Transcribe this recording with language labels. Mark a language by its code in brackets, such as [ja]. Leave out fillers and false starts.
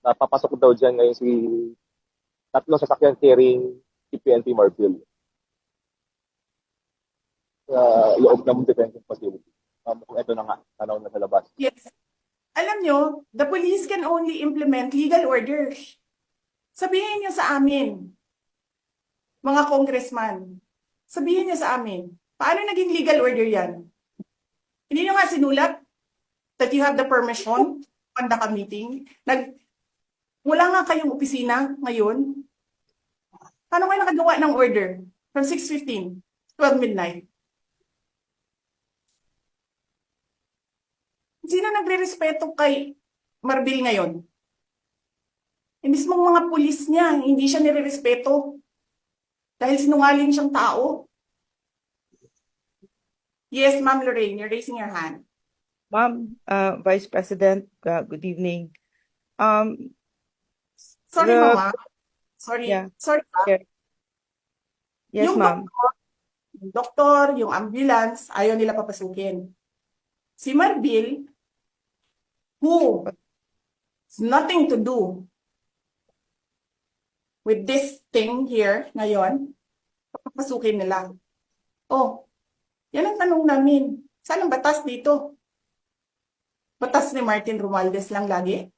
[tl] Napapasok daw dyan ngayon si tatlong sasakyan [en] carrying [tl] si PNP Marfil. Sa loob ng detention facility. Ito na nga, tanaw na sa labas. Yes. Alam nyo, [en] the police can only implement legal orders. [tl] Sabihin niyo sa amin, mga congressman, sabihin niyo sa amin, paano naging legal order yan? Hindi niyo nga sinulat [en] that you have the permission to conduct a meeting. [tl] Wala nga kayong opisina ngayon. Paano kayo nakagawa ng order from 6:15 to 12 midnight? Sino nagre-respeto kay Marbil ngayon? Yung mismong mga pulis niya, hindi siya nire-respeto. Dahil sinungaling siyang tao. [en] Yes, Ma'am Lorraine, you're raising your hand. Ma'am, Vice President, good evening. Sorry, The- Mama. Sorry. Yeah. Sorry. Yes, [tl] Yung [en] ma'am. [tl] doktor, yung ambulance, ayaw nila papasukin. [en] Si Marbil, who has nothing to do with this thing here [tl] ngayon, papasukin nila. Oh, yan ang tanong namin. Saan ang batas dito? Batas ni Martin Romualdez lang lagi?